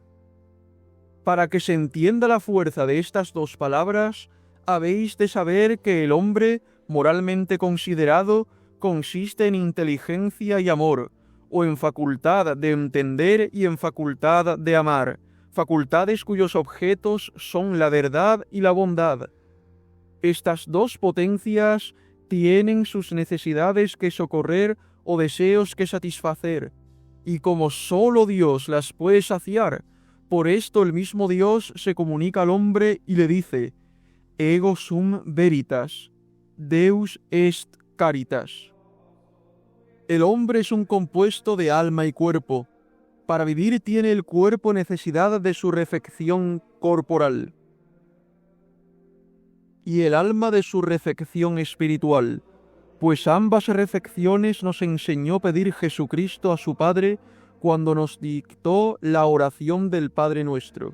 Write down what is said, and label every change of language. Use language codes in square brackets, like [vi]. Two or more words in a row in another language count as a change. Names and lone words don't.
[es] Para que se entienda la fuerza de estas dos palabras, habéis de saber que el hombre, moralmente considerado, consiste en inteligencia y amor, o en facultad de entender y en facultad de amar, facultades cuyos objetos son la verdad y la bondad. Estas dos potencias tienen sus necesidades que socorrer o deseos que satisfacer, y como sólo Dios las puede saciar, por esto el mismo Dios se comunica al hombre y le dice: [la] ego sum veritas, Deus est caritas. [es] El hombre es un compuesto de alma y cuerpo. Para vivir tiene el cuerpo necesidad de su refección corporal, y el alma de su refección espiritual, pues ambas refecciones nos enseñó pedir Jesucristo a su Padre cuando nos dictó la oración del Padre Nuestro.